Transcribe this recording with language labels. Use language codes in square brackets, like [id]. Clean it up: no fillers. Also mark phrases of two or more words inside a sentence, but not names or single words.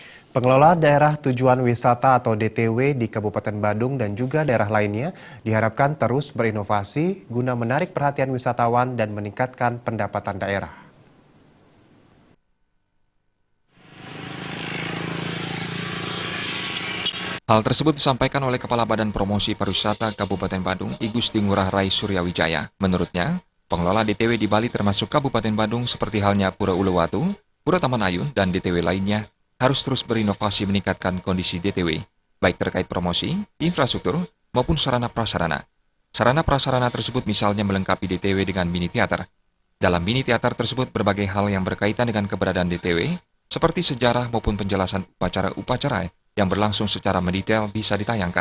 [id] Pengelola daerah tujuan wisata atau DTW di Kabupaten Badung dan juga daerah lainnya diharapkan terus berinovasi guna menarik perhatian wisatawan dan meningkatkan pendapatan daerah. Hal tersebut disampaikan oleh Kepala Badan Promosi Pariwisata Kabupaten Badung, I Gusti Ngurah Rai Suryawijaya. Menurutnya, pengelola DTW di Bali termasuk Kabupaten Badung seperti halnya Pura Uluwatu, Pura Taman Ayun, dan DTW lainnya harus terus berinovasi meningkatkan kondisi DTW, baik terkait promosi, infrastruktur, maupun sarana prasarana. Sarana prasarana tersebut misalnya melengkapi DTW dengan mini teater. Dalam mini teater tersebut berbagai hal yang berkaitan dengan keberadaan DTW, seperti sejarah maupun penjelasan upacara-upacara yang berlangsung secara mendetail bisa ditayangkan.